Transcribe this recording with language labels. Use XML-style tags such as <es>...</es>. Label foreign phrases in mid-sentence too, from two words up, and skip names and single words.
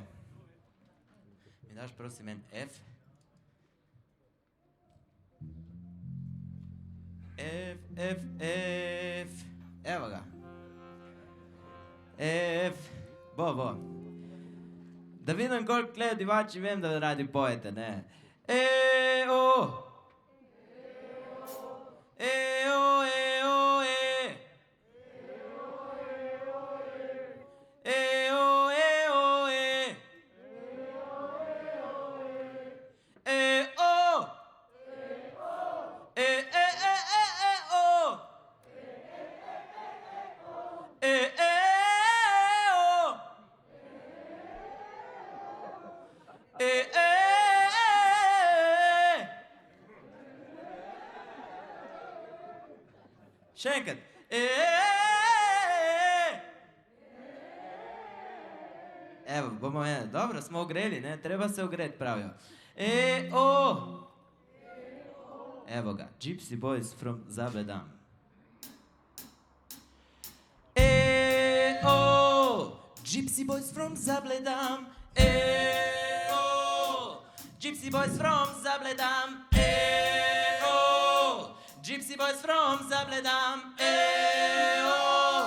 <sl>Mi daš prosim en F? F, F, F. Evo ga. F. Bo. Da vidim, koliko tle divači vem, da radi pojete, ne? E-o. E-o, e-o, e. E-o, e-o, e. E-o. E-e-e-e-e-o. E-e-o. E-e. Še enkrat. Evo, bomo dobro, smo ogreli, ne? Treba se ogreti, pravijo. E-o. Evo ga,</sl> <en>Gypsy Boys from Zabledam. E-o. Gypsy Boys from Zabledam. E-o. Gypsy Boys from Zabledam. E-o. Gypsy Boys from Zabledam. E-o.</en>